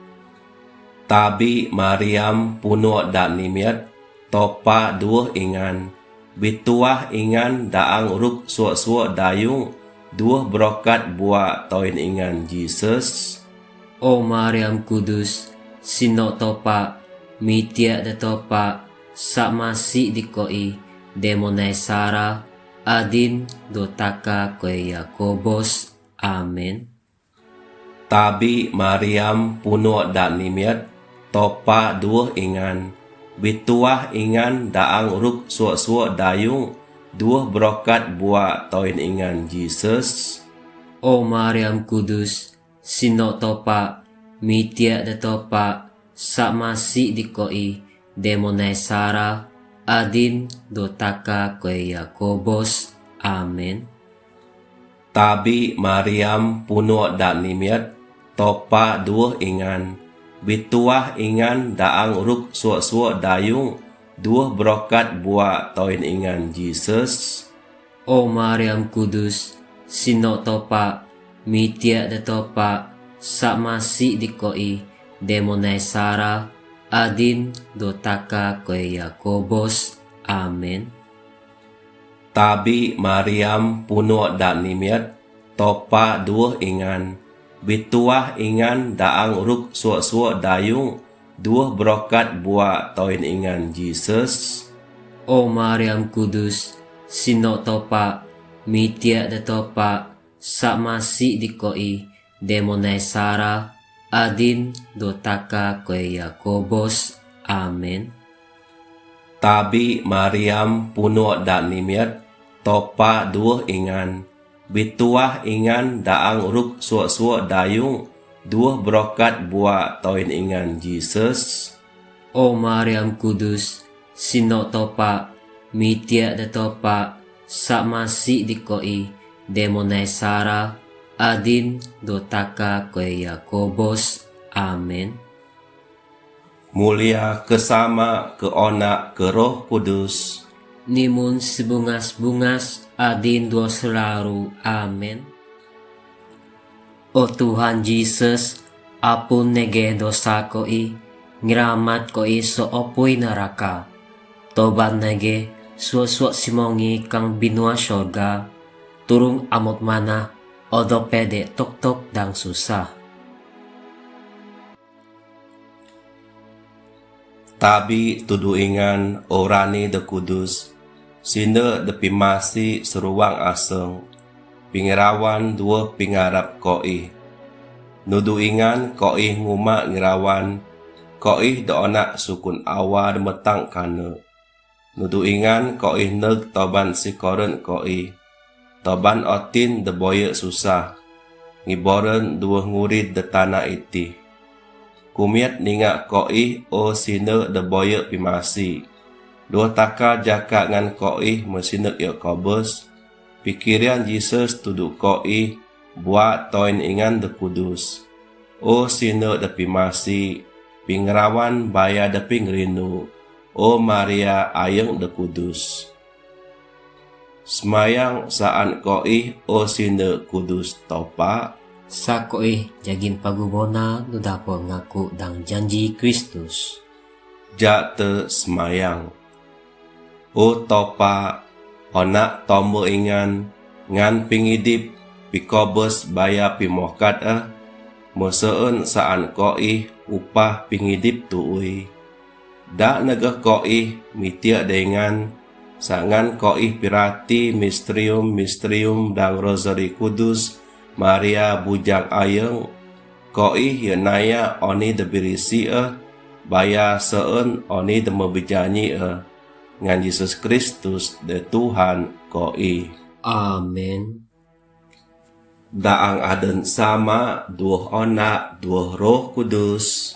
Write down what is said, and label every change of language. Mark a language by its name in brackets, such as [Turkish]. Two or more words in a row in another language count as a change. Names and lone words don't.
[Bukar-Sadung Bidayuh] Tabi Mariam puno dak nimiat topa duah ingan bituah ingan daang ruk suak dayung duah brokat buat toin ingan Jesus. O Mariam Kudus, sino topa, mitia da topa, sa masi dikoi, demonai Sara, adin dotaka kue Yakobos. Amen. Tabi Mariam puno dak nimiat topa duah ingan bituah ingan daang ruk suak dayung duah brokat buat toin ingan Jesus. O Mariam Kudus, sino topa, mitia da topa, sa masi dikoi, demonai Sara, adin dotaka kue Yakobos. Amen. Tabi Mariam puno dak nimiat topa duah ingan bituah ingan daang ruk suak dayung duah brokat buat toin ingan Jesus. O Mariam Kudus, sino topa, mitia da topa, sa masi dikoi, demonai Sara, adin dotaka kue Yakobos. Amen. Tabi Mariam puno dak nimiat topa duah ingan bituah ingan daang ruk suak dayung duah brokat buat toin ingan Jesus. O Mariam Kudus, sino topa, mitia da topa, sa masi dikoi, demonai Sara, adin dotaka kue Yakobos. Amen. Tabi Mariam puno dak nimiat topa duah ingan bituah ingan daang ruk suak dayung duah brokat buat toin ingan Jesus. O Mariam Kudus, sino topa, mitia da topa, sa masi dikoi, demonai Sara, adin dotaka kue Yakobos. Amen. Mulia kesama ke onak ke Roh Kudus. Nimun sebungas-bungas, adin dua selaru. Amen. O Tuhan Yesus, apun nege dosa koi, ngiramat koi so opoy neraka. Toban nege suasua simongi kang binua sorga, turung amot mana odo pede tok-tok dang susah. Tabi tudu ingan orani de kudus, sinde de pimasi seruang aseng, pingirawan dua pingarap koi. Nudu ingan koi nguma ngirawan, koi de onak sukun awa de metang kane. Nudu ingan koi neg toban si koren koi, toban otin de boye susah, ngiboren dua ngurid de tanah iti. Kumiat ninga koi o sine de boye pimasi. Dua taka jaka ngan koi mesinek Yakobus. Pikiran Jesus tudu koi buat toin ingan de kudus. O sine de pimasi. Pingrawan baya de pingrinu. O Maria ayeng de kudus. Semayang saan koi o sine kudus topa. Sa koi jagin pagubona no dapo ngaku dang janji Kristus. Jate semayang. O topa onak tomo ingan ngan pingidip pikobus baya pimokat moseun saan koi upah pingidip tuui. Da negah koi mitia dengan sangan koi pirati misterium dang rosari kudus Maria bujang ayeng koi yenaya oni de birisi baya seun oni de mebejanyi ngan Yesus Kristus de Tuhan koi. Amen. Daang aden sama duh onak duh Roh Kudus.